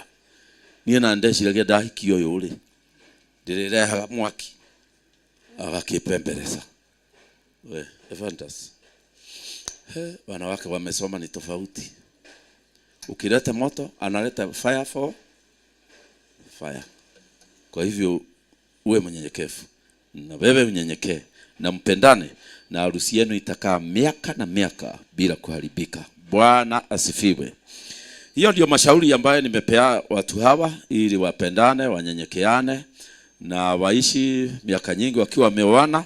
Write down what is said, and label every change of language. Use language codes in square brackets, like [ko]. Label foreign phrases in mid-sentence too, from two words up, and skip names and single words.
[ki] Niĩ na ndeciragia ndahiki ũyũ rĩ ndĩrĩrehaga mwaki agakipembeleza. We Ephantus, [sw] wanawake wamesoma ni tofauti. Ukileta moto analeta [en] fire for fire. [sw] Kwa hivyo uwe mnyenyekevu na wewe unyenyekee na mpendane na harusi yenu itakaa miaka na miaka bila kuharibika. Bwana asifiwe. Hiyo ndio mashauri ambayo nimepea watu hawa ili wapendane, wanyenyekeane na waishi miaka nyingi wakiwa wameoana.